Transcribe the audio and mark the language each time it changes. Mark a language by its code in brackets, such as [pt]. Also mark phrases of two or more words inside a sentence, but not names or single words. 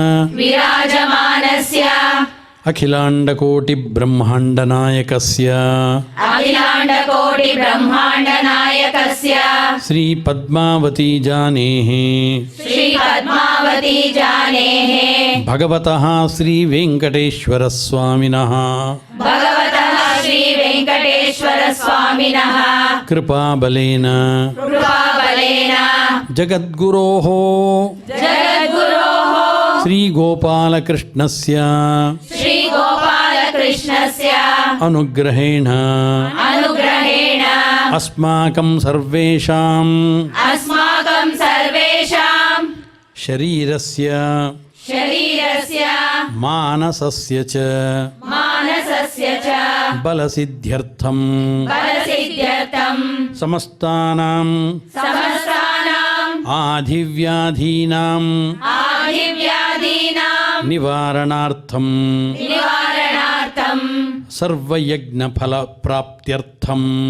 [sa] ಅಖಿಲಾಂಡಕೋಟಿ ಬ್ರಹ್ಮಾಂಡ ನಾಯಕಸ್ಯ ಶ್ರೀ ಪದ್ಮಾವತಿ ಜಾನೇಃ ಭಗವತಃ ಶ್ರೀ ವೆಂಕಟೇಶ್ವರ ಸ್ವಾಮಿನಃ ಕೃಪಾಬಲೇನ ಜಗದ್ಗುರೋಃ ಶ್ರೀ ಗೋಪಾಲಕೃಷ್ಣಸ್ಯ ಅನುಗ್ರಹೇಣ ಅಸ್ಮಾಕಂ ಸರ್ವೇಷಾಂ ಶರೀರಸ್ಯ ಮಾನಸಸ್ಯ ಚ ಬಲಸಿದ್ಧ್ಯರ್ಥಂ ಸಮಸ್ತಾನಾಂ ಆಧಿವ್ಯಾಧೀನಾಂ ನಿವಾರಣಾರ್ಥಂ ಸರ್ವಯಜ್ಞ ಫಲ ಪ್ರಾಪ್ತ್ಯರ್ಥಂ